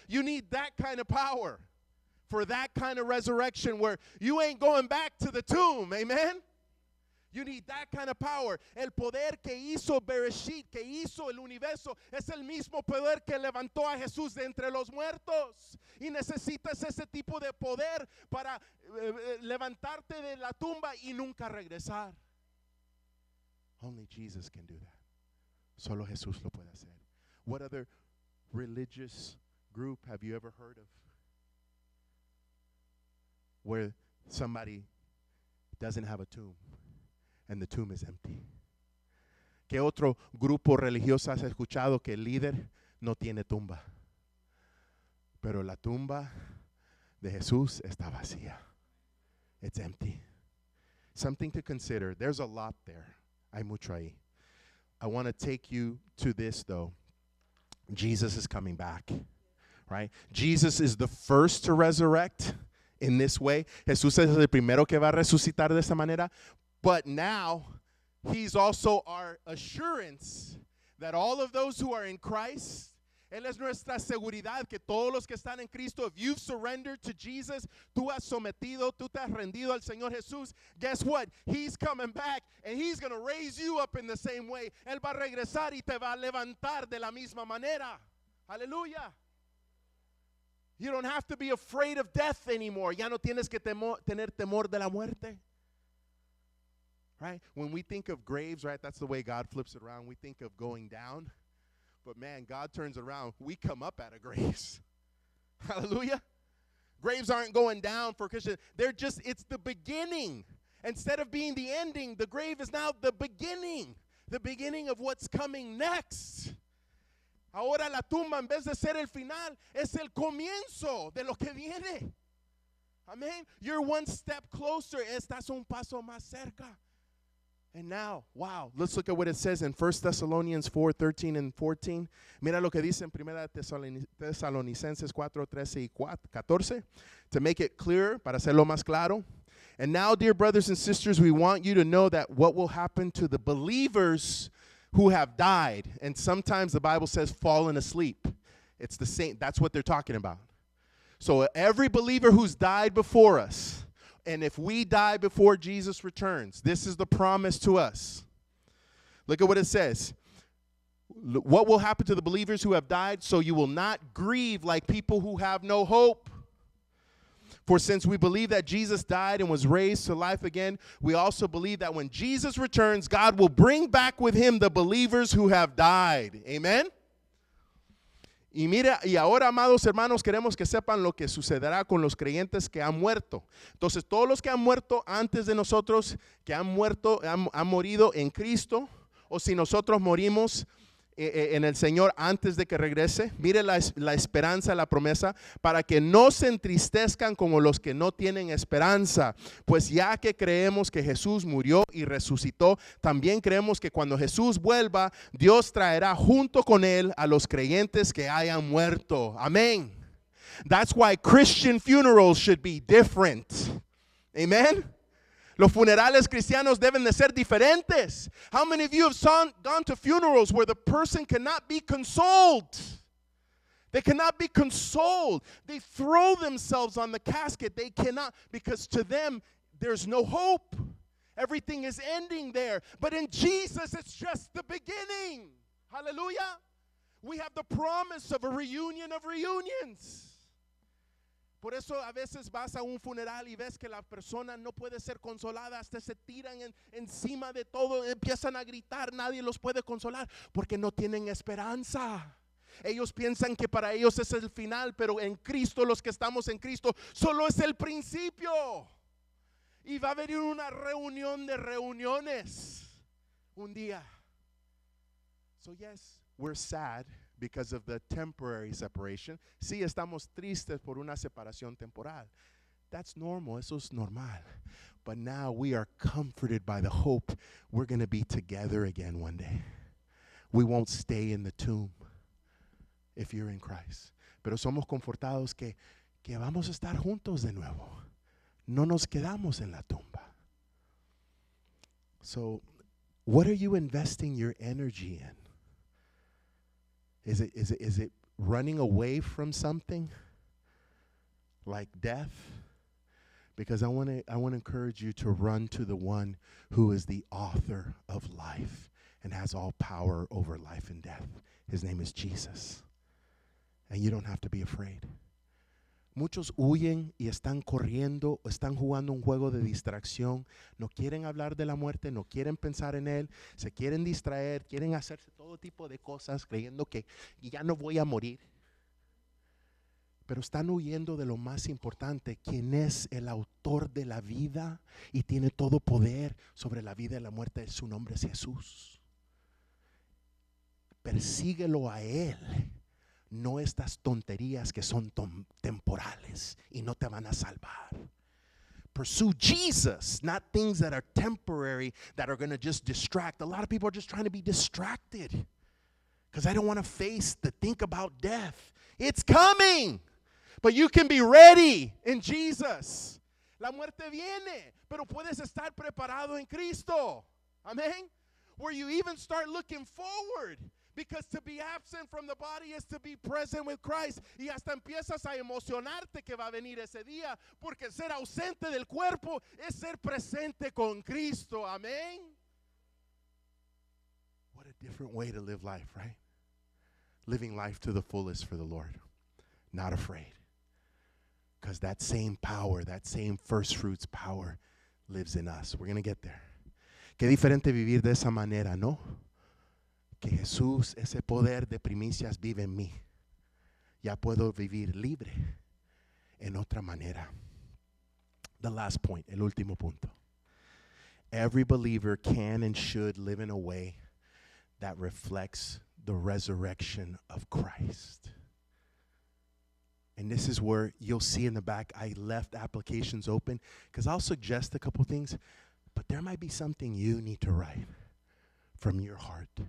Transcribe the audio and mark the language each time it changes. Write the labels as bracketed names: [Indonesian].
[English] You need that kind of power for that kind of resurrection where you ain't going back to the tomb. Amen? You need that kind of power. [Spanish] El poder que hizo Bereshit, que hizo el universo, es el mismo poder que levantó a Jesús de entre los muertos. Y necesitas ese tipo de poder para levantarte de la tumba y nunca regresar. [English] Only Jesus can do that. [Spanish] Solo Jesús lo puede hacer. [English] What other religious group have you ever heard of where somebody doesn't have a tomb and the tomb is empty? [Spanish] ¿Qué otro grupo religioso has escuchado que el líder no tiene tumba? Pero la tumba de Jesús está vacía. [English] It's empty. Something to consider. There's a lot there. [Spanish] Hay mucho ahí. [English] I want to take you to this though. Jesus is coming back, right? Jesus is the first to resurrect in this way. [Spanish] Jesús es el primero que va a resucitar de esa manera. [English] But now, he's also our assurance that all of those who are in Christ, [Spanish] Él es nuestra seguridad que todos los que están en Cristo, [English] if you've surrendered to Jesus, [Spanish] tú has sometido, tú te has rendido al Señor Jesús, [English] guess what? He's coming back and He's going to raise you up in the same way. [Spanish] Él va a regresar y te va a levantar de la misma manera. Aleluya. [English] You don't have to be afraid of death anymore. [Spanish] Ya no tienes que tener temor de la muerte. [English] Right? When we think of graves, right, that's the way God flips it around. We think of going down. But man, God turns around. We come up out of graves. Hallelujah. Graves aren't going down for Christians. It's the beginning. Instead of being the ending, the grave is now the beginning. The beginning of what's coming next. [Spanish] Ahora la tumba, en vez de ser el final, es el comienzo de lo que viene. [English] Amen. You're one step closer. [Spanish] Estás un paso más cerca. [English] And now, wow, let's look at what it says in 1 Thessalonians 4:13 and 14. [Spanish] Mira lo que dice en 1 Tesalonicenses 4:13 y 14. [English] To make it clearer, [Spanish] para hacerlo más claro. [English] And now, dear brothers and sisters, we want you to know that what will happen to the believers who have died. And sometimes the Bible says fallen asleep. It's the same. That's what they're talking about. So every believer who's died before us, and if we die before Jesus returns, this is the promise to us. Look at what it says. What will happen to the believers who have died? So you will not grieve like people who have no hope. For since we believe that Jesus died and was raised to life again, we also believe that when Jesus returns, God will bring back with him the believers who have died. Amen? [Spanish] Y mira, y ahora, amados hermanos, queremos que sepan lo que sucederá con los creyentes que han muerto. Entonces, todos los que han muerto antes de nosotros, que han muerto, han morido en Cristo, o si nosotros morimos en el Señor antes de que regrese, mire la esperanza, la promesa, para que no se entristezcan como los que no tienen esperanza, pues ya que creemos que Jesús murió y resucitó, también creemos que cuando Jesús vuelva, Dios traerá junto con él a los creyentes que hayan muerto. Amén. [English] That's why Christian funerals should be different. Amen. [Spanish] Los funerales cristianos deben de ser diferentes. [English] How many of you have gone to funerals where the person cannot be consoled? They cannot be consoled. They throw themselves on the casket. They cannot, because to them, there's no hope. Everything is ending there. But in Jesus, it's just the beginning. Hallelujah. We have the promise of a reunion of reunions. [Spanish] Por eso a veces vas a un funeral y ves que la persona no puede ser consolada, hasta se tiran encima de todo, empiezan a gritar, nadie los puede consolar porque no tienen esperanza. Ellos piensan que para ellos es el final, pero en Cristo, los que estamos en Cristo, solo es el principio. Y va a haber una reunión de reuniones un día. [English] So yes, we're sad because of the temporary separation. [Spanish] Sí, estamos tristes por una separación temporal. [English] That's normal. [Spanish] Eso es normal. [English] But now we are comforted by the hope we're going to be together again one day. We won't stay in the tomb if you're in Christ. [Spanish] Pero somos confortados que vamos a estar juntos de nuevo. No nos quedamos en la tumba. [English] So, what are you investing your energy in? Is it running away from something like death? Because I want to encourage you to run to the one who is the author of life and has all power over life and death. His name is Jesus. And you don't have to be afraid. [Spanish] Muchos huyen y están corriendo, están jugando un juego de distracción. No quieren hablar de la muerte, no quieren pensar en él, se quieren distraer, quieren hacerse todo tipo de cosas creyendo que ya no voy a morir. Pero están huyendo de lo más importante, quien es el autor de la vida y tiene todo poder sobre la vida y la muerte. Su nombre es Jesús. Persíguelo a él. No estas tonterías que son temporales y no te van a salvar. [English] Pursue Jesus, not things that are temporary, that are going to just distract. A lot of people are just trying to be distracted because I don't want to think about death. It's coming, but you can be ready in Jesus. [Spanish] La muerte viene, pero puedes estar preparado en Cristo. [English] Amen? Where you even start looking forward. Because to be absent from the body is to be present with Christ. [Spanish] Y hasta empiezas a emocionarte que va a venir ese día. Porque ser ausente del cuerpo es ser presente con Cristo. Amén. [English] What a different way to live life, right? Living life to the fullest for the Lord. Not afraid. Because that same power, that same first fruits power lives in us. We're going to get there. [Spanish] Qué diferente vivir de esa manera, ¿no? Que Jesús, ese poder de primicias vive en mí. Ya puedo vivir libre en otra manera. [English] The last point, [Spanish] el último punto. [English] Every believer can and should live in a way that reflects the resurrection of Christ. And this is where you'll see in the back, I left applications open because I'll suggest a couple things, but there might be something you need to write from your heart.